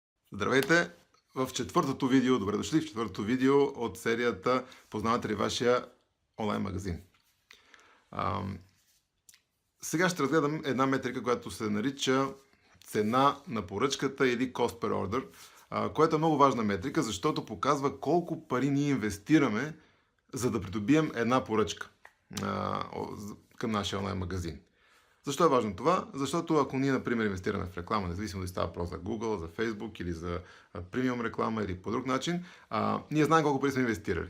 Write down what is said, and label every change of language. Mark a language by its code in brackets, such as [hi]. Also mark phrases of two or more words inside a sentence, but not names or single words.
[bg] Здравейте! В четвъртото видео, добре дошли в четвъртото видео от серията Познавате ли вашия онлайн магазин? Сега ще разгледам една метрика, която се нарича цена на поръчката или [en] cost per order, [bg] което е много важна метрика, защото показва колко пари ние инвестираме, за да придобием една поръчка към нашия онлайн магазин. Защо е важно това? Защото ако ние, например, инвестираме в реклама, независимо дали става въпрос за Google, за Facebook или за премиум реклама или по друг начин, ние знаем колко пари сме инвестирали.